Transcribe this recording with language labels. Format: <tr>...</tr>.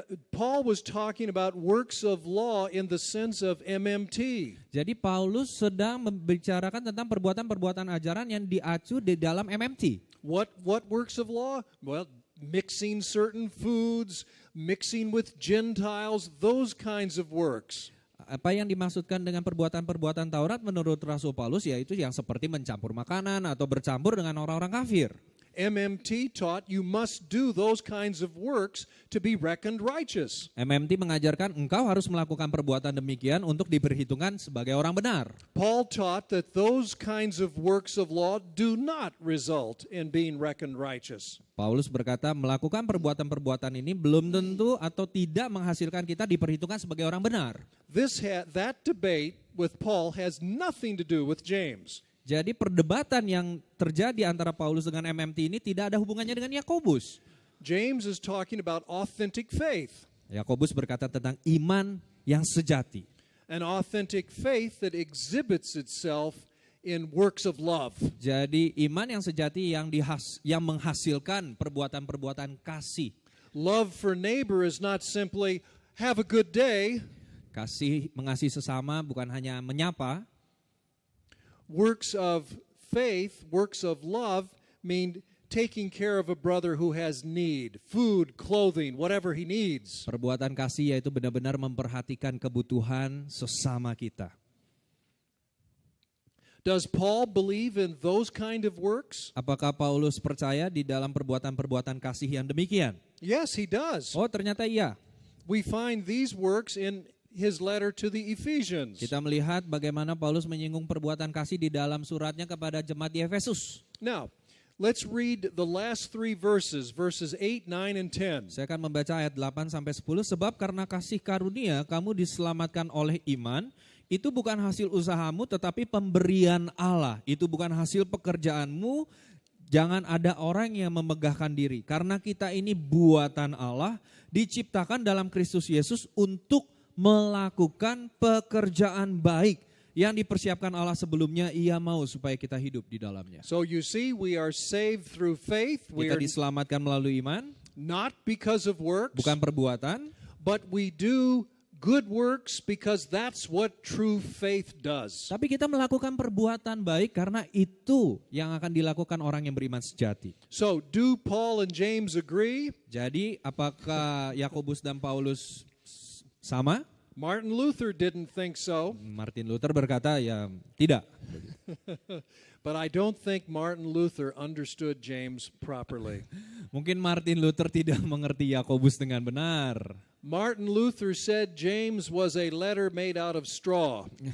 <en>Paul was talking about works of law in the sense of MMT.</en> <id>Jadi Paulus sedang membicarakan tentang perbuatan-perbuatan ajaran yang diacu di dalam MMT.</id> <en>What works of law? Well, mixing certain foods, mixing with Gentiles, those kinds of works.</en> <id>Apa yang dimaksudkan dengan perbuatan-perbuatan Taurat menurut Rasul Paulus yaitu yang seperti mencampur makanan atau bercampur dengan orang-orang kafir.</id> <en>MMT taught you must do those kinds of works to be reckoned righteous.</en> <id>MMT mengajarkan engkau harus melakukan perbuatan demikian untuk diperhitungkan sebagai orang benar.</id> <en>Paul taught that those kinds of works of law do not result in being reckoned righteous.</en> <id>Paulus berkata melakukan perbuatan-perbuatan ini belum tentu atau tidak menghasilkan kita diperhitungkan sebagai orang benar.</id> <en>That debate with Paul has nothing to do with James.</en> <id>Jadi perdebatan yang terjadi antara Paulus dengan MMT ini tidak ada hubungannya dengan Yakobus.</id> <en>James is talking about authentic faith.</en> <id>Yakobus berkata tentang iman yang sejati.</id> <en>An authentic faith that exhibits itself in works of love.</en> <id>Jadi iman yang sejati yang menghasilkan perbuatan-perbuatan kasih.</id> <en>Love for neighbor is not simply have a good day.</en> <id>Mengasihi sesama bukan hanya menyapa.</id> <en>Works of faith, works of love mean taking care of a brother who has need, food, clothing, whatever he needs.</en> <id>Perbuatan kasih yaitu benar-benar memperhatikan kebutuhan sesama kita.</id> <en>Does Paul believe in those kind of works?</en> <id>Apakah Paulus percaya di dalam perbuatan-perbuatan kasih yang demikian?</id> <en>Yes, he does.</en> <id>Oh, ternyata iya.</id> <en>We find these works in his letter to the Ephesians.</en> <id>Kita melihat bagaimana Paulus menyinggung perbuatan kasih di dalam suratnya kepada jemaat di Efesus.</id> <en>Now, let's read the last 3 verses 8, 9, and 10.</en> <id>Saya akan membaca ayat 8 sampai 10. Sebab karena kasih karunia kamu diselamatkan oleh iman. Itu bukan hasil usahamu tetapi pemberian Allah. Itu bukan hasil pekerjaanmu. Jangan ada orang yang memegahkan diri. Karena kita ini buatan Allah. Diciptakan dalam Kristus Yesus untuk melakukan pekerjaan baik yang dipersiapkan Allah sebelumnya ia mau supaya kita hidup di dalamnya.</id> <en>So you see, we are saved through faith. We</en> <id>Kita</id> <en>are</en> <id>diselamatkan melalui iman,</id> <en>not because of works,</en> <id>bukan perbuatan,</id> <en>but we do good works because that's what true faith does.</en> <id>tapi kita melakukan perbuatan baik karena itu yang akan dilakukan orang yang beriman sejati.</id> <en>So do Paul and James agree?</en> <id>Jadi apakah Yakobus dan Paulus sama?</id> <en>Martin Luther didn't think so.</en> <id>Martin Luther berkata ya tidak.</id> <en>But I don't think Martin Luther understood James properly.</en> <id>Mungkin Martin Luther tidak mengerti Yakobus dengan benar.</id> <en>Martin Luther said James was a letter made out of straw.</en>